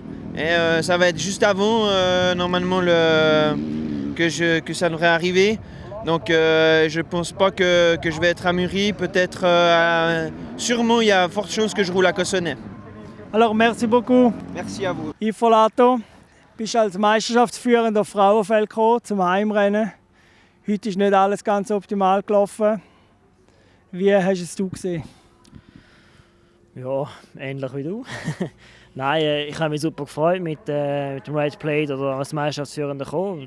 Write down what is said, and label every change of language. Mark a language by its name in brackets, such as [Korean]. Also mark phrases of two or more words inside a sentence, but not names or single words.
[French] Et ça va être juste avant, normalement, que ça devrait arriver. Donc je ne pense pas que je vais être à Muri. Peut-être, sûrement, il y a forte chance que je roule à Cossonay. Alors, merci beaucoup. Merci à vous. [German] Yves Volato, bist als Meisterschaftsführender Frauenfeld gekommen, zum Heimrennen. Heute ist nicht alles ganz optimal gelaufen. Wie hast es du gesehen? Ja, ähnlich wie du. Nein, ich habe mich super gefreut mit dem Right Plate oder als Meisterschaftsführender gekommen.